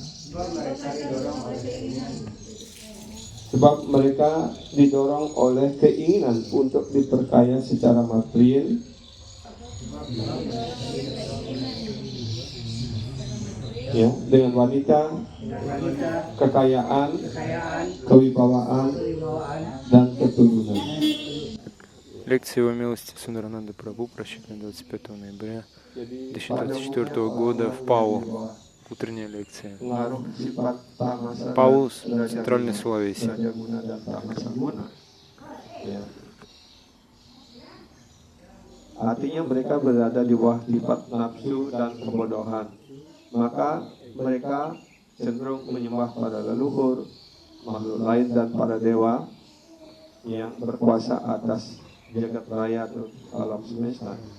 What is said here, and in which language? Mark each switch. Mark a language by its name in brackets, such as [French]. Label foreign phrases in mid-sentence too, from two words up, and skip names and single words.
[Indonesian] Sebab mereka didorong oleh keinginan untuk diperkaya secara material, ya, dengan wanita, kekayaan, kewibawaan, dan keturunan. [Russian] Лекция его милости Сундарананда Прабху, прочитана 25 ноября 2024 года в ПАУ. Утренняя лекция. ПАУ, Центральный Сулавеси. [Indonesian] Artinya mereka berada di bawah sifat nafsu dan kebodohan. Maka mereka cenderung menyembah para leluhur, makhluk lain dan para dewa yang berkuasa atas jagat raya atau alam semesta.